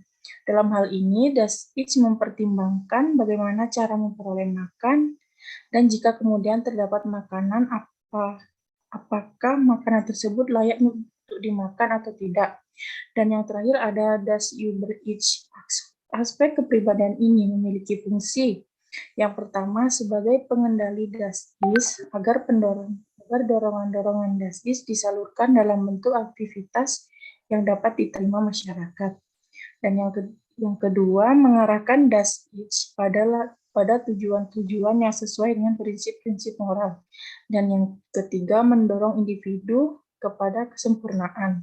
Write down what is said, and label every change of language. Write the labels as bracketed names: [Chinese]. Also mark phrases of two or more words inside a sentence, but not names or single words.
[Indonesian] Dalam hal ini, [German] das Ich [Indonesian] mempertimbangkan bagaimana cara memperoleh makan, dan jika kemudian terdapat makanan, apakah makanan tersebut layak untuk dimakan atau tidak. Dan yang terakhir ada [German] das Über-Ich. [Indonesian] Aspek kepribadian ini memiliki fungsi. Yang pertama, sebagai pengendali [German] das ist, [Indonesian] agar dorongan-dorongan [German] das ist [Indonesian] disalurkan dalam bentuk aktivitas yang dapat diterima masyarakat. Dan yang kedua, mengarahkan [German] das Ich [Indonesian] pada tujuan-tujuan yang sesuai dengan prinsip-prinsip moral. Dan yang ketiga, mendorong individu kepada kesempurnaan.